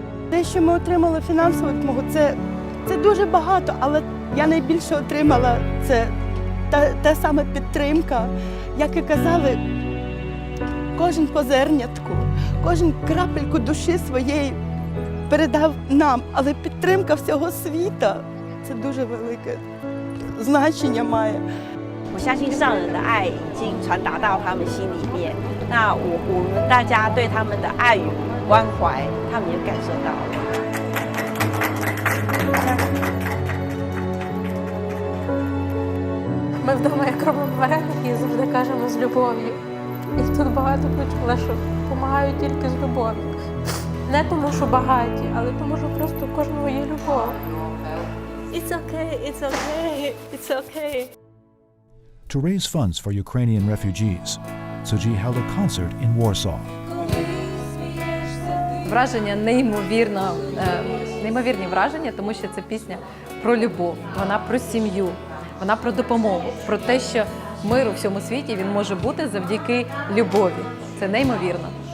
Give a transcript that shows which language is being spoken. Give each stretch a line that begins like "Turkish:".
Ukrainian: Те, що ми отримали фінансову допомогу, це дуже багато, але я найбільше отримала це та саме підтримка, як і казали, кожен по зернятку, кожен крапельку душі своєї передав нам, але підтримка всього світа – це дуже велике значення має.
Chinese: 我相信上人的爱已经传达到他们心里面，那我们大家对他们的爱与关怀，他们也感受到了。
Ukrainian: Ми вдома як робимо вареники і завжди кажемо з любов'ю. І тут багато почула, що допомагають тільки з любов'ю. Не тому, що багаті, але тому, що просто у кожного є любов.
English: It's okay, it's okay, it's okay. To raise funds for Ukrainian refugees, Tzu-Chi held a concert in Warsaw.
Ukrainian: Враження неймовірні враження, тому що це пісня про любов, вона про сім'ю, вона про допомогу, про те, що мир у всьому світі він може бути завдяки любові. Це неймовірно.